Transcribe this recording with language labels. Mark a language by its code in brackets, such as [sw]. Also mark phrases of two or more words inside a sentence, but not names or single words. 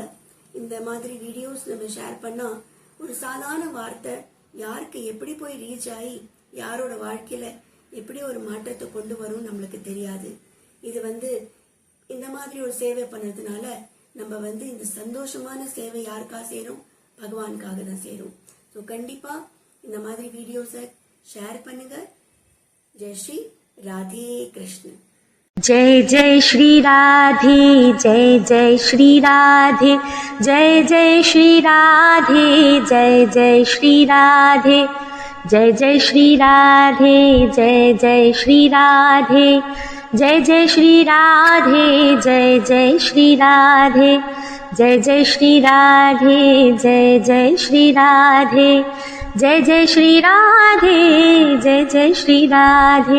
[ta] இந்த மாதிரி வீடியோஸ் நம்ம ஷேர் பண்ணா ஒரு சாதாரண வார்த்தை யாருக்கு எப்படி போய் ரீச் ஆகி யாரோட வாழ்க்கையில எப்படி ஒரு மாற்றத்தை கொண்டு வரும் நம்மளுக்கு தெரியாது. இது இந்த மாதிரி ஒரு சேவை பண்ணதுனால நம்ம இந்த சந்தோஷமான சேவை யாருக்கா சேரும்? பகவானுக்காக தான் சேரும். ஸோ கண்டிப்பா இந்த மாதிரி வீடியோஸை ஷேர் பண்ணுங்க. [hi] जय श्री राधे कृष्ण. जय जय श्री राधे, जय जय श्री राधे, जय जय श्री राधे, जय जय श्री राधे, जय जय श्री राधे, जय जय श्री राधे, जय जय श्री राधे, जय जय श्री राधे, जय जय श्री राधे, जय जय श्री राधे, जय जय श्री राधे, जय जय श्री राधे.